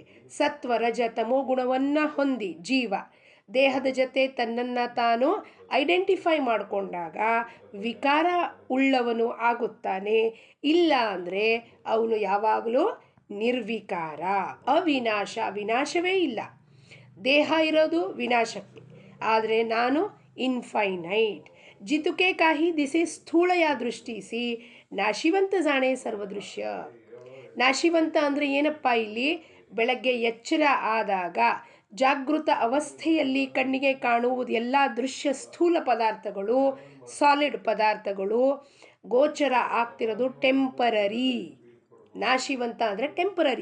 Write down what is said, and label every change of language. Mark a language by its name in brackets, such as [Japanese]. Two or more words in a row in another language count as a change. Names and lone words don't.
[Kannada] ಸತ್ವ ರಜ ತಮೋ ಗುಣವನ್ನು ಹೊಂದಿ ಜೀವ ದೇಹದ ಜೊತೆ ತನ್ನನ್ನು ತಾನು ಐಡೆಂಟಿಫೈ ಮಾಡಿಕೊಂಡಾಗ ವಿಕಾರ ಉಳ್ಳವನು ಆಗುತ್ತಾನೆ ಇಲ್ಲ ಅಂದರೆ ಅವನು ಯಾವಾಗಲೂ ನಿರ್ವಿಕಾರ ಅವಿನಾಶ ವಿನಾಶವೇ ಇಲ್ಲ ದೇಹ ಇರೋದು ವಿನಾಶಕ್ಕೆ ಆದರೆ ನಾನು ಇನ್ಫೈನೈಟ್ [Marathi] जितुके काही दिसे स्थूळ या दृष्टीसी नाशिवंत जाणे सर्वदृश्य [Kannada] ನಾಶಿವಂತ ಅಂದರೆ ಏನಪ್ಪ ಇಲ್ಲಿ? ಬೆಳಗ್ಗೆ ಎಚ್ಚರ ಆದಾಗ ಜಾಗೃತ ಅವಸ್ಥೆಯಲ್ಲಿ ಕಣ್ಣಿಗೆ ಕಾಣುವುದು ಎಲ್ಲ ದೃಶ್ಯ ಸ್ಥೂಲ ಪದಾರ್ಥಗಳು, ಸಾಲಿಡ್ ಪದಾರ್ಥಗಳು ಗೋಚರ ಆಗ್ತಿರೋದು ಟೆಂಪರರಿ. ನಾಶಿವಂತ ಅಂದರೆ ಟೆಂಪರರಿ.